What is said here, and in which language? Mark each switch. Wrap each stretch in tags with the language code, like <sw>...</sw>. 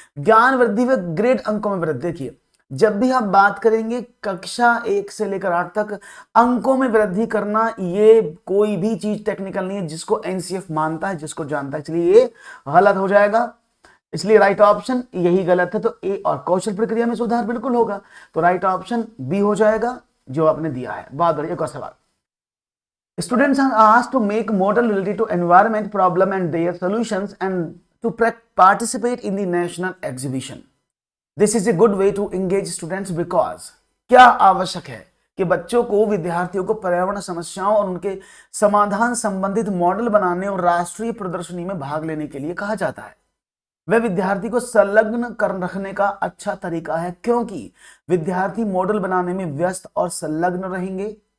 <hi>ज्ञान वृद्धि व ग्रेड अंकों में वृद्धि। देखिए, जब भी हम बात करेंगे कक्षा 1 से लेकर 8 तक अंकों में वृद्धि करना, ये कोई भी चीज टेक्निकल नहीं है जिसको एनसीएफ मानता है, जिसको जानता है, इसलिए ये गलत हो जाएगा। इसलिए राइट ऑप्शन यही गलत है। तो ए, और कौशल प्रक्रिया में सुधार बिल्कुल होगा, तो राइट ऑप्शन बी हो जाएगा जो आपने दिया है। बहुत बढ़िया। एक और सवाल।</hi> <en>Students are asked to make model related to environment problem and their solutions and to participate in the national exhibition. This is a good way to engage students because</en> <hi>क्या आवश्यक है कि बच्चों को, विद्यार्थियों को पर्यावरण समस्याओं और उनके समाधान संबंधित मॉडल बनाने और राष्ट्रीय प्रदर्शनी में भाग लेने के लिए कहा जाता है। वह विद्यार्थी को संलग्न कर रखने का अच्छा तरीका है क्योंकि विद्यार्थी मॉडल बनाने में व्यस्त और संलग्न रहेंगे।</hi>